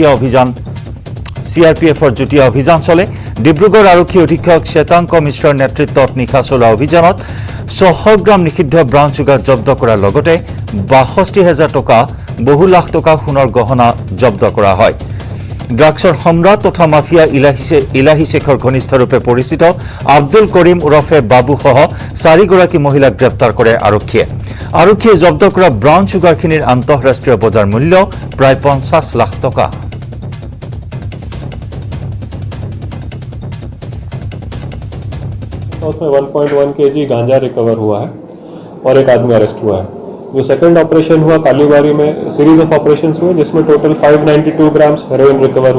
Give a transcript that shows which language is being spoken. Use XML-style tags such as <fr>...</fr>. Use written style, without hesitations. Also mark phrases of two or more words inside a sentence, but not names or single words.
<as>যুটীয়া অভিযান চলে ডিব্ৰুগড় আৰক্ষী অধীক্ষক শ্বেতাংক মিশ্ৰৰ নেতৃত্বত নিশা চলোৱা অভিযানত ৬০০ গ্ৰাম নিষিদ্ধ ব্ৰাউন চুগাৰ জব্দ কৰাৰ লগতে ৬২,০০০ টকা বহু লাখ টকা সোণৰ গহনা জব্দ কৰা হয় ড্ৰাগছৰ সম্ৰাট তথা মাফিয়া ইলাহী শেখৰ ঘনিষ্ঠৰূপে পৰিচিত আব্দুল কৰিম ওৰফে বাবুসহ ৪গৰাকী মহিলাক গ্ৰেপ্তাৰ কৰে আৰক্ষীয়ে জব্দ কৰা ব্ৰাউন চুগাৰখিনিৰ আন্তঃৰাষ্ট্ৰীয় বজাৰ মূল্য প্ৰায় ৫০ লাখ টকা</as> <hi>उसमें 1.1 kg गांजा रिकवर हुआ है और एक आदमी अरेस्ट हुआ है जो सेकंड ऑपरेशन हुआ कालीबारी में</hi> <en>series of operations</en> <hi>हुए जिसमें टोटल 592 ग्राम्स हेरोइन रिकवर</hi>